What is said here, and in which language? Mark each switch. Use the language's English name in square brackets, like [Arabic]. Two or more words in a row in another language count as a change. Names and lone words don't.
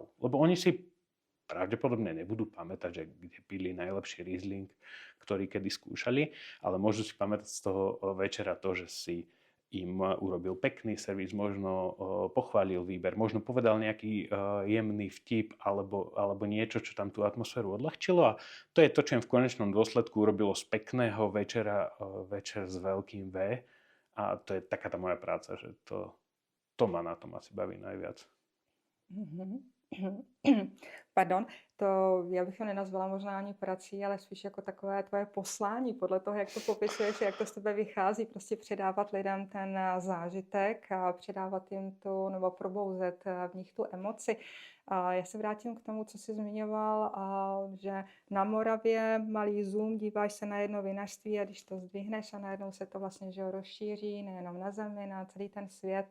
[Slovak] Lebo oni si pravdepodobne nebudú pamätať, že kde pili najlepší Riesling, ktorý kedy skúšali, ale môžu si pamätať z toho večera to, že si im urobil pekný servis, možno pochválil výber, možno povedal nejaký jemný vtip alebo niečo, čo tam tú atmosféru odľahčilo a to je to, čo im v konečnom dôsledku urobilo z pekného večera večer s veľkým V a to je taká tá moja práca, že to ma na tom asi baví najviac. [Czech] Pardon, to já bych ho nenazvala možná ani prací, ale spíš jako takové tvoje poslání podle toho, jak to popisuješ, jak to z tebe vychází, prostě předávat lidem ten zážitek a předávat jim tu, nebo probouzet v nich tu emoci. Já se vrátím k tomu, co jsi zmiňoval, že na Moravě malý zoom, díváš se na jedno vinařství a když to zdvihneš a najednou se to vlastně že rozšíří nejenom na zemi, na celý ten svět.